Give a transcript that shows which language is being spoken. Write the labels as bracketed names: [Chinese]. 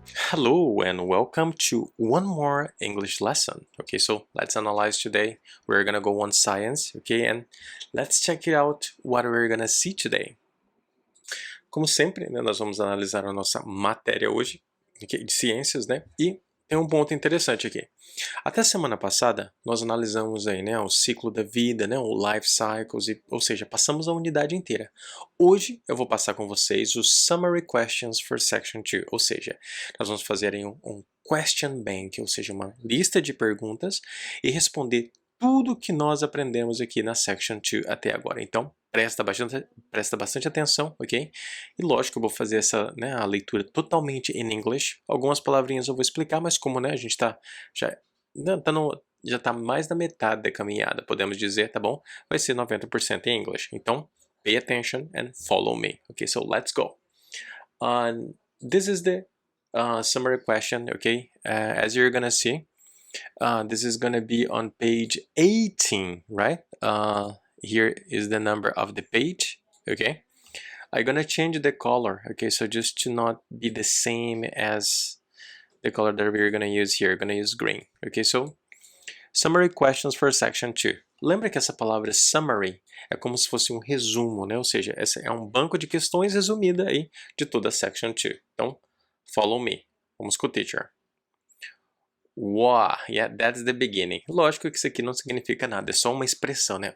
[English] Hello and welcome to one more English lesson. Okay, so let's analyze today. We're gonna go on science, okay, and let's check it out what we're gonna see today. [Portuguese] Como sempre, né, nós vamos analisar a nossa matéria hoje, okay, de ciências, né, e tem um ponto interessante aqui. Até semana passada, nós analisamos aí, né, o ciclo da vida, né, o life cycles, ou seja, passamos a unidade inteira. Hoje eu vou passar com vocês os [English] summary questions for section 2, [Portuguese] ou seja, nós vamos fazer aí um question bank, ou seja, uma lista de perguntas e responder tudo que nós aprendemos aqui na section 2 até agora. Então, presta bastante atenção, ok? E lógico, eu vou fazer essa, né, a leitura totalmente em inglês. Algumas palavrinhas eu vou explicar, mas como, né, a gente já já está mais da metade da caminhada, podemos dizer, tá bom? Vai ser 90% em inglês. Então, [English] pay attention and follow me. Okay, so let's go. This is the summary question, okay? As you're gonna see, this is gonna be on page 18, right? Here is the number of the page, okay? I'm gonna change the color, okay? So just to not be the same as the color that we're gonna use here, we're gonna use green, okay? So, summary questions for section 2. [Portuguese] Lembra que essa palavra summary é como se fosse um resumo, né? Ou seja, essa é um banco de questões resumida aí de toda a section 2. Então, [English] follow me. [Portuguese] Vamos com o teacher. [English] Wow, yeah, that's the beginning. [Portuguese] Lógico que isso aqui não significa nada, é só uma expressão, né?